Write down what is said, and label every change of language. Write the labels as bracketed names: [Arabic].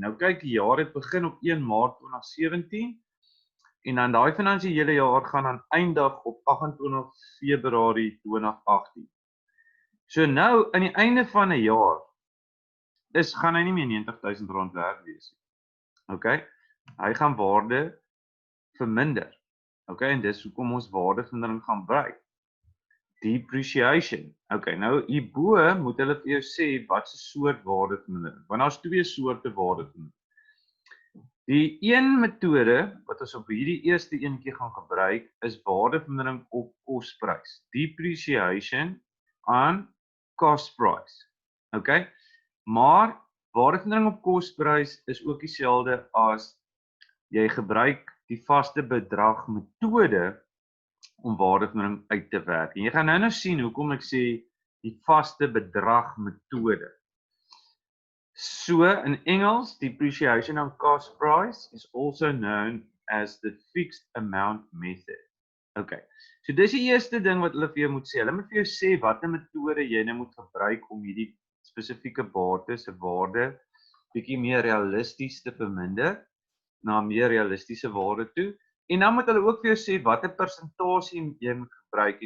[Afrikaans] Nou kyk, die jaar het begin op 1 Maart 2017 en dan daai finansiële jaar gaan aan eindig op 28 Februarie 2018. So nou aan die einde van 'n jaar gaan hy nie meer R90.000 werd wees nie. Okay? Hy gaan waarde verminder. Okay, en dis hoekom ons waardevermindering gaan gebruik. Depreciation. Okay, nou hierbo moet hulle vir jou sê wat se soort waardevermindering. Want daar's twee soorte waardevermindering. Die een metode wat ons op hierdie eerste eentjie gaan gebruik is waardevermindering op kosprys. [English] Depreciation on cost price. [Afrikaans] Okay? Maar waardevermindering op kosprys is ook dieselfde as jy gebruik die vaste bedrag metode om waardevermindering uit te werk. En jy gaan nou sien hoekom ek sê die vaste bedrag metode. [English] So [Afrikaans] in Engels, [English] depreciation on cost price is also known as the fixed amount method. Okay. [Afrikaans] So dis die eerste ding wat hulle vir jou moet sê. Hulle moet vir jou sê watter metode jy nou moet gebruik om hierdie spesifieke bates se waarde bietjie meer realisties te verminder na meer realistiese waarde toe. En dan moet hulle ook vir jou sê watter persentasie jy moet gebruik.